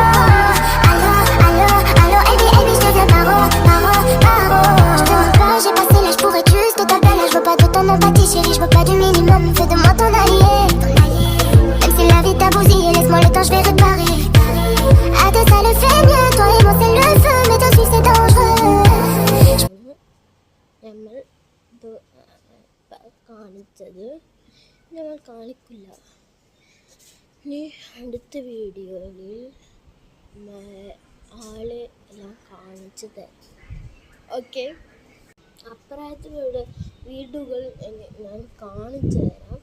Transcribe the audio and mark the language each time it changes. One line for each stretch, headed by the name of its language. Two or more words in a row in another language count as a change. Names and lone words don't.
French: Allô, allô, allô, Ebi, Ebi, je te dis paro, paro, paro. Je te veux pas, j'ai passé l'âge pour être juste ta belle. Je veux pas de ton empathie, chérie, je veux pas du minimum. Fais de moi ton allié. Même si la vie t'a bousillé, laisse-moi le temps, je vais réparer. À deux, ça le fait mieux. Toi et moi, c'est le feu, mais toi, c'est dangereux.
Malayalam: നമ്മൾ കാണിച്ചത് ഞങ്ങൾ കാണിക്കില്ല. ഇനി അടുത്ത വീഡിയോയിൽ ആളെ എല്ലാം കാണിച്ചു തരാം. ഓക്കെ, അപ്പുറത്തെ വീടുകൾ ഞാൻ കാണിച്ചു തരാം.